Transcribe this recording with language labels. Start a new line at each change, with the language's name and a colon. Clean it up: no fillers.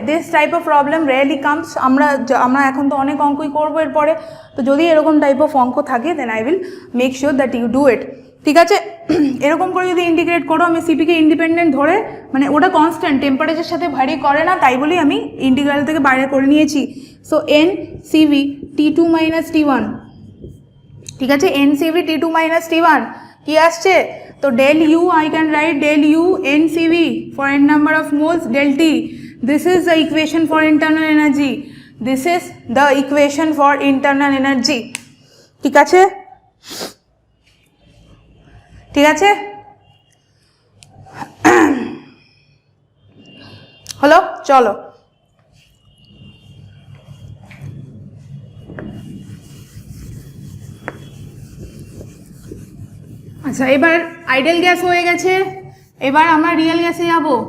English: this type of problem rarely comes,
Bangla: আমরা এখন তো অনেক অঙ্কই করবো এরপরে, তো যদি এরকম টাইপ অফ অঙ্ক থাকে
English: Then I will make sure that you do it.
Bangla: ঠিক আছে, এরকম করে যদি ইন্টিগ্রেট করো, আমি সিপিকে ইন্ডিপেন্ডেন্ট ধরে, মানে ওটা কনস্ট্যান্ট টেম্পারেচারের সাথে ভ্যারি করে না, তাই বলেই আমি ইন্টিগ্রাল থেকে বাইরে করে নিয়েছি।
English: so N CV t2 minus t1,
Bangla: ঠিক আছে,
English: N CV t2 minus t1
Bangla: কি আসছে, তো
English: del u I can write del u n CV for n number of moles del T. This is the equation for internal energy. This is the equation for internal energy.
Bangla: ঠিক আছে, ঠিক আছে, হলো, চলো আচ্ছা, এবার আইডেল গ্যাস হয়ে গেছে, এবার আমরা রিয়েল গ্যাসে যাব।